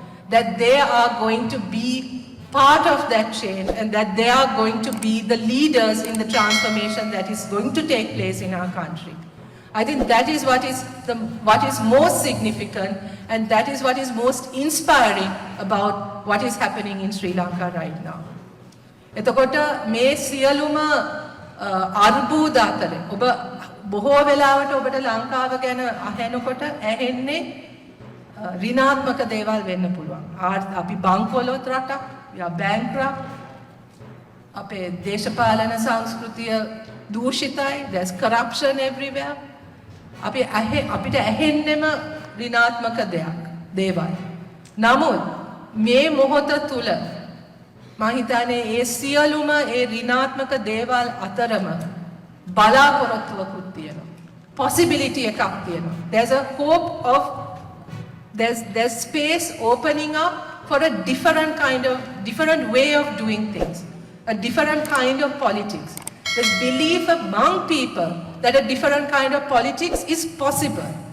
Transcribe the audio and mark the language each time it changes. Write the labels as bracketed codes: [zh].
[en] That they are going to be part of that change and that they are going to be the leaders in the transformation that is going to take place in our country. I think that is what is most significant, and that is what is most inspiring about what is happening in Sri Lanka right now. [si] එතකොට මේ සියලුම අර්බුද අතර ඔබ බොහෝ වෙලාවට ඔබට ලංකාව ගැන අහනකොට ඇහෙන්නේ ඍණාත්මක දේවල් වෙන්න පුළුවන්. අපි බංකොලොත් රටක්, [en] we are bankrupt. [si] අපේ දේශපාලන සංස්කෘතිය දූෂිතයි, [en] there's corruption everywhere. [si] අපිට ඇහෙන්නෙම ඍණාත්මක දේවල්. නමුත් මේ මොහොත තුල මම හිතන්නේ ඒ සියලුම ඒ ඍණාත්මක දේවල් අතරම බලාපොරොත්තුවකුත් තියෙනවා. possibility එකක් තියෙනවා. [en] There's a hope of there's space opening up for a different way of doing things, a different kind of politics. There's belief among people that a different kind of politics is possible.